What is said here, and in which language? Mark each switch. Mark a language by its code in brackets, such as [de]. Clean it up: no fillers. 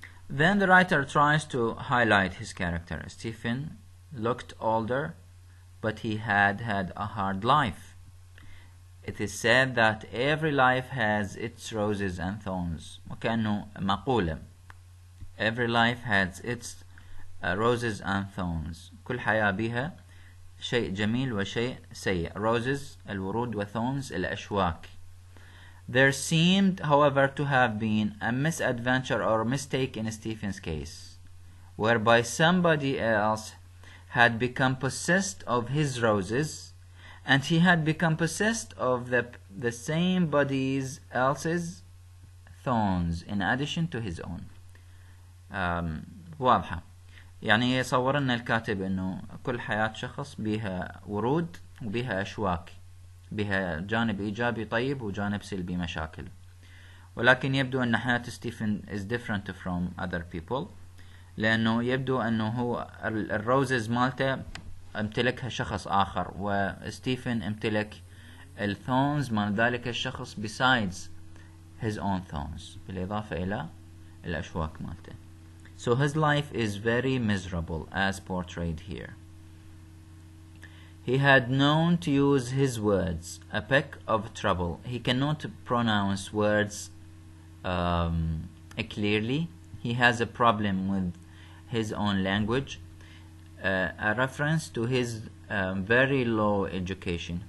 [en] Then the writer tries to highlight his character. Stephen looked older, but he had a hard life. It is said that every life has its roses and thorns. [ar] وكأنه مقولة. [en] Every life has its roses and thorns. [ar] كل حياة بها شيء جميل وشيء سيء. Roses الورود وthorns الأشواك. [en] There seemed, however, to have been a misadventure or mistake in Stephen's case, whereby somebody else had become possessed of his roses, and he had become possessed of the same body's else's thorns in addition to his own. [ar] واضحة. يعني يصور لنا الكاتب انه كل حياة شخص بها ورود وبها اشواك، بها جانب ايجابي طيب وجانب سلبي مشاكل. ولكن يبدو ان حياة ستيفن [en] is different from other people، [ar] لانه يبدو انه هو الروزز مالته امتلكها شخص اخر، وستيفن امتلك الثونز مال ذلك الشخص [en] besides his own thorns، [ar] بالاضافة الى الاشواك مالته. [en] So his life is very miserable as portrayed here. He had known to use his words, a peck of trouble. He cannot pronounce words clearly. He has a problem with his own language, a reference to his very low education.